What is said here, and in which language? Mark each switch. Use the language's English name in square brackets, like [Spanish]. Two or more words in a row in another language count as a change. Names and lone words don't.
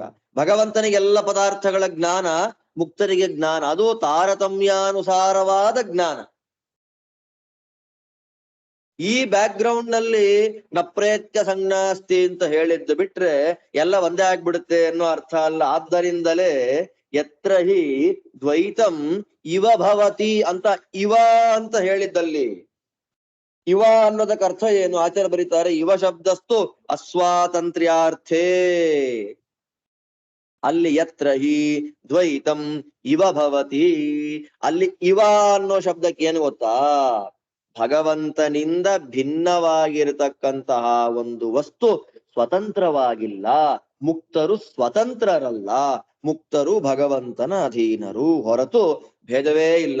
[Kannada] ಭಗವಂತನಿಗೆಲ್ಲ ಪದಾರ್ಥಗಳ ಜ್ಞಾನ, ಮುಕ್ತರಿಗೆ ಜ್ಞಾನ, ಅದು ತಾರತಮ್ಯಾನುಸಾರವಾದ ಜ್ಞಾನ. ಈ ಬ್ಯಾಕ್ ಗ್ರೌಂಡ್ ನಲ್ಲಿ [Sanskrit] ನಪ್ರೇತ್ಯ ಸಂಜ್ಞಾಸ್ತಿ [Kannada] ಅಂತ ಹೇಳಿದ್ದು ಬಿಟ್ರೆ ಎಲ್ಲ ಒಂದೇ ಆಗ್ಬಿಡುತ್ತೆ ಅನ್ನೋ ಅರ್ಥ ಅಲ್ಲ. ಆದ್ದರಿಂದಲೇ [Sanskrit] ಯತ್ರ ಹಿ ದ್ವೈತಂ ಇವ ಭವತಿ [Kannada] ಅಂತ ಇವ ಅಂತ ಹೇಳಿದ್ದಲ್ಲಿ, ಇವ ಅನ್ನೋದಕ್ಕೆ ಅರ್ಥ ಏನು? ಆಚಾರ್ಯ ಬರೀತಾರೆ, [Sanskrit] ಇವ ಶಬ್ದಸ್ತು ಅಸ್ವಾತಂತ್ರ್ಯಾರ್ಥೇ. ಅಲ್ಲಿ ಯತ್ರ ಹಿ ದ್ವೈತಂ ಇವ ಭವತಿ, [Kannada] ಅಲ್ಲಿ ಇವ ಅನ್ನೋ ಶಬ್ದಕ್ಕೆ ಏನು ಗೊತ್ತಾ? ಭಗವಂತನಿಂದ ಭಿನ್ನವಾಗಿರತಕ್ಕಂತಹ ಒಂದು ವಸ್ತು ಸ್ವತಂತ್ರವಾಗಿಲ್ಲ. ಮುಕ್ತರು ಸ್ವತಂತ್ರರಲ್ಲ, ಮುಕ್ತರು ಭಗವಂತನ ಅಧೀನರು ಹೊರತು ಭೇದವೇ ಇಲ್ಲ.